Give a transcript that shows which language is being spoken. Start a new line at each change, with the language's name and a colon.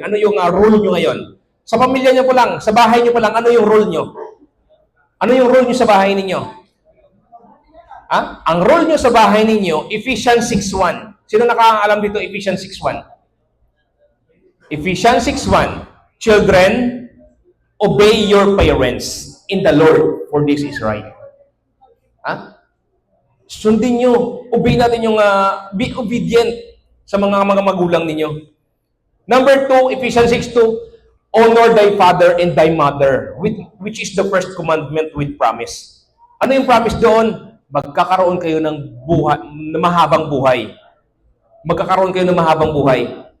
Filipino: Ano yung role nyo ngayon? Sa pamilya nyo pa lang, sa bahay nyo pa lang, ano yung role nyo? Ano yung role nyo sa bahay ninyo? Ang role nyo sa bahay ninyo, Ephesians 6:1. Sino nakakaalam dito Ephesians 6:1? Ephesians 6:1.
English: Children, obey your parents in the Lord, for this is right.
Filipino: Sundin nyo, obey natin yung
English: be obedient
Filipino: sa mga magulang ninyo.
English: Number 2, Ephesians 6:2. Honor thy father and thy mother, which is the first commandment with promise.
Filipino: Ano yung promise doon? Magkakaroon kayo ng mahabang buhay. Magkakaroon kayo ng mahabang buhay.